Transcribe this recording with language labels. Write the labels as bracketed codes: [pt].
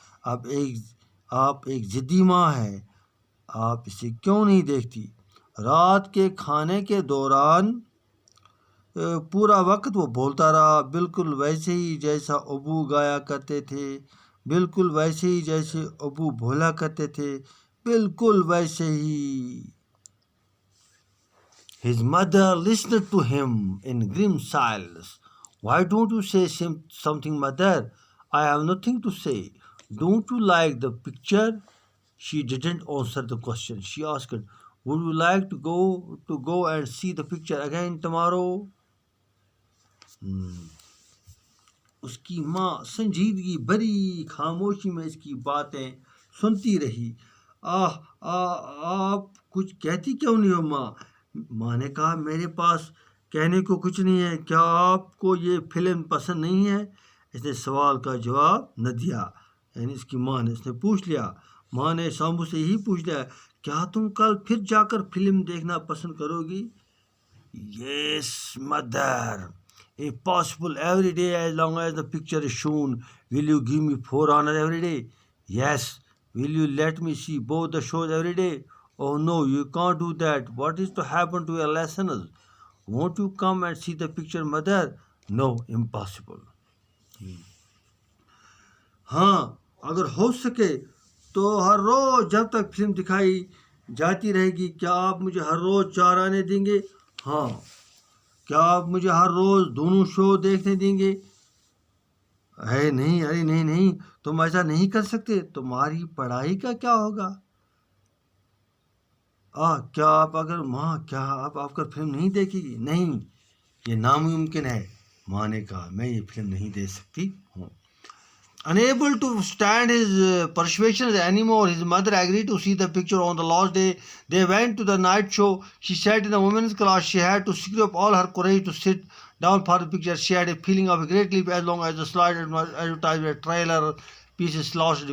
[ur] آپ ایک ضدی ماں ہے، آپ اسے کیوں نہیں دیکھتی؟ رات کے کھانے کے دوران پورا وقت وہ بولتا رہا، بالکل ویسے ہی جیسا ابو گایا کرتے تھے، بالکل ویسے ہی جیسے ابو بولا کرتے تھے، بالکل ویسے ہی. [en] His mother listened to him in grim silence. Why don't you say something, mother? I have nothing to say. Don't you like the picture? She didn't answer the question. She asked, would you like to go and see the picture again tomorrow? [ur] اس کی ماں سنجیدگی بری خاموشی میں اس کی باتیں سنتی رہی. آپ کچھ کہتی کیوں نہیں ہو ماں؟ ماں نے کہا، میرے پاس کہنے کو کچھ نہیں ہے. کیا آپ کو یہ فلم پسند نہیں ہے؟ اس نے سوال کا جواب نہ دیا. یعنی اس کی ماں نے، اس نے پوچھ لیا. ماں نے سامبو سے یہی پوچھ لیا، کیا تم کل پھر جا کر فلم دیکھنا پسند کرو گی؟ [en] Yes, mother. If possible, every day as long as the picture is shown. Will you give me 4 hours every day? Yes. Will you let me see both the shows every day? Oh no, you can't do that. What is to happen to your listeners? Won't you come and see the picture, mother? No, impossible. [ur] ہاں، اگر ہو سکے تو ہر روز جب تک film دکھائی جاتی رہے گی. کیا آپ مجھے ہر روز 4 آنے دیں گے؟ ہاں. کیا آپ مجھے ہر روز دونوں شو دیکھنے دیں گے؟ ارے نہیں، تم ایسا نہیں کر سکتے. تمہاری پڑھائی کا کیا ہوگا؟ کیا آپ کا فلم نہیں دیکھے گی؟ نہیں، یہ ناممکن ہے. ماں نے کہا، میں یہ فلم نہیں دیکھ سکتی ہوں. [en] Unable to stand his persuasions anymore, his mother agreed to see the picture on the last day. They went to the night show. She sat in the women's class. She had to screw up all her courage to sit down for the picture. She had a feeling of a great relief as long as the slide advertisement trailer pieces lasted.